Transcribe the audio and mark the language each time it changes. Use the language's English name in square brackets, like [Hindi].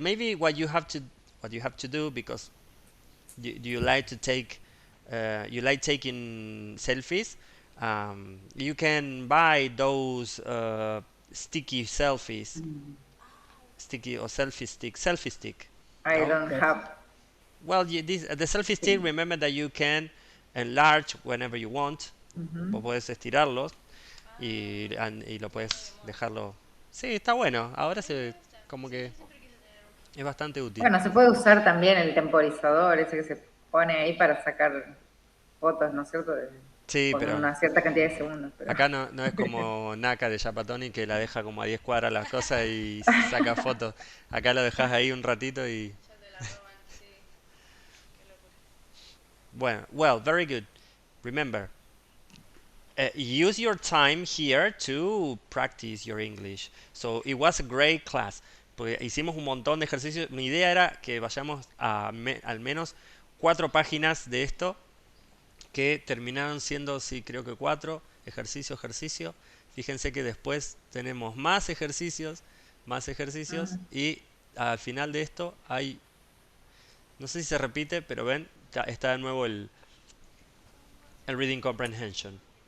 [English] Maybe what you have to do, because do you like to take you like taking selfies, you can buy those sticky selfies, sticky or selfie stick. I No, don't Yes. have. well, the selfie stick, remember that you can enlarge whenever you want. [Spanish] Vos Ujú. podés estirarlo y lo puedes dejarlo. Sí, está bueno. Ahora como que es bastante útil. Bueno, se puede usar también el temporizador, ese que se pone ahí para sacar fotos, ¿no es cierto? Sí, Con pero una cierta cantidad de segundos, pero acá no es como Naka de Yapatoni, que la deja como a 10 cuadras las cosas y saca fotos. Acá lo dejas ahí un ratito y... Bueno, [English] well, very good. Remember, use your time here to practice your English. So it was a great class. [Spanish] Porque hicimos un montón de ejercicios. Mi idea era que vayamos a al menos 4 páginas de esto, que terminaron siendo, sí, creo que 4 ejercicio. Fíjense que después tenemos más ejercicios y al final de esto hay, no sé si se repite, pero ven, está de nuevo el reading comprehension.